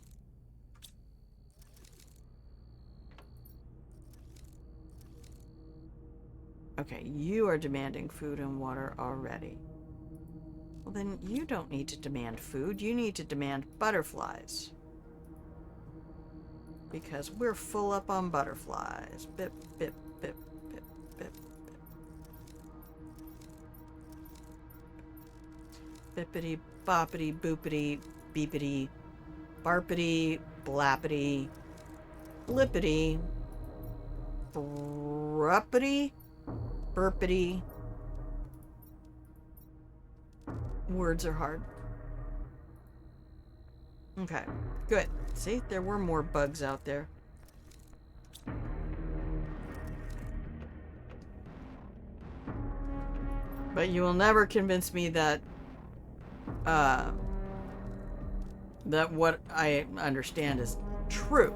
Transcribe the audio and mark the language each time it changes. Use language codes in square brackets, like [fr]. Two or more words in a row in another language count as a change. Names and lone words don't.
[en] Okay, you are demanding food and water already. Well, then you don't need to demand food. You need to demand butterflies. Because we're full up on butterflies. Bip, bip, bip, bip, bip, bip. Bippity, boppity, boopity, beepity, barpity, blappity, blippity, bruppity, burpity. Words are hard. Okay, good. See, there were more bugs out there. But you will never convince me that that what I understand is true.